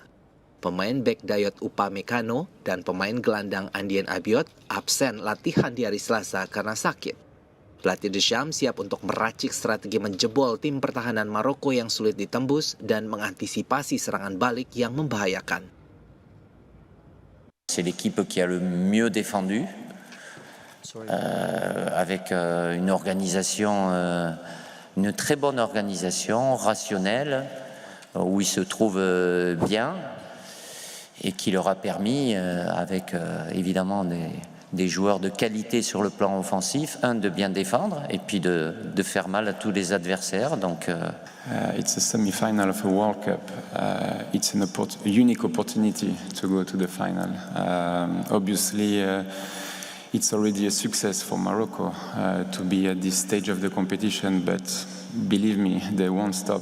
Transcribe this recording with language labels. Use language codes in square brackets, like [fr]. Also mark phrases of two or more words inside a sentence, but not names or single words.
[id] Pemain bek Dayot Upamecano dan pemain gelandang Adrien Rabiot absen latihan di hari Selasa karena sakit. Pelatih Deschamps siap untuk meracik strategi menjebol tim pertahanan Maroko yang sulit ditembus dan mengantisipasi serangan balik yang membahayakan. [fr] C'est l'équipe qui a le mieux défendu, avec une organisation, une très bonne organisation rationnelle, où ils se trouvent bien. Et qui leur a permis, avec évidemment des joueurs de qualité sur le plan offensif, de bien défendre et puis de faire mal à tous les adversaires. Donc, [en] it's a semi-final of a World Cup. It's a unique opportunity to go to the final. Obviously, it's already a success for Morocco to be at this stage of the competition, but believe me, they won't stop.